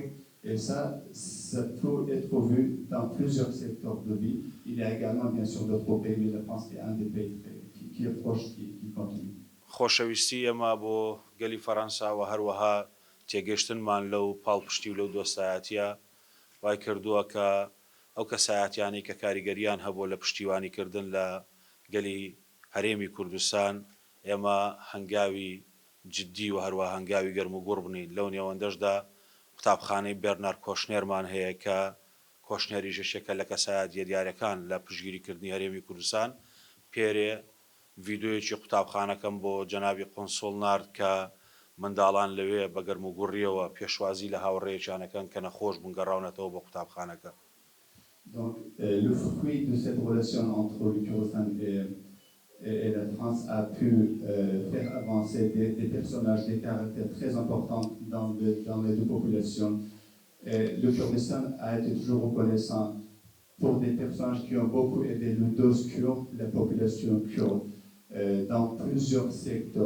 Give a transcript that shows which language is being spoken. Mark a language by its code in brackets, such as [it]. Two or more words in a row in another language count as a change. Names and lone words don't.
[fr] Et ça peut être vu dans plusieurs secteurs de vie. Il y a également bien sûr d'autres pays, mais la France est un des pays qui est proche, qui continue. [ckb] خۆشەویستی ئەمە بۆ گەلی فەڕەنسا و هەروەها تێگەشتنمان لەو پاڵپشتی و لەو دۆستایەتیە وای کردووە کە ئەو کەسایەتیانی کە کاریگەریان هەبوو لە پشتیوانیکردن لە گەلی هەرێمی کوردستان ئێمە هەنگاوی جددی و هەروە هەنگاوی گەرم و گوڕ بنین لەو نێوەندەشدا قوتابخانەی بێرنار کۆشنێرمان هەیە کە کۆشنێری ژەشێکە لە کەسایەتیە دیارەکان لە پشگیریکردنی هەرێمی کوردستان پێرێ ڤیدۆیەکی قوتابخانەکەم بۆ جەنابی قۆنسۆڵ نارد کە منداڵان لەوێ بە گەرم و گوڕیەوە پێشوازی لە هاوڕێیەکیانەکەن کە نەخۆش بوون گەڕاونەتەوە بۆ قوتابخانەکە. [fr] Donc, le fruit de cette relation entre le Kurdistan et la France a pu faire avancer des personnages, des caractères très importants dans les deux populations. Et le Kurdistan a été toujours reconnaissant pour des personnages qui ont beaucoup aidé le dos kurde, la population kurde, dans plusieurs secteurs.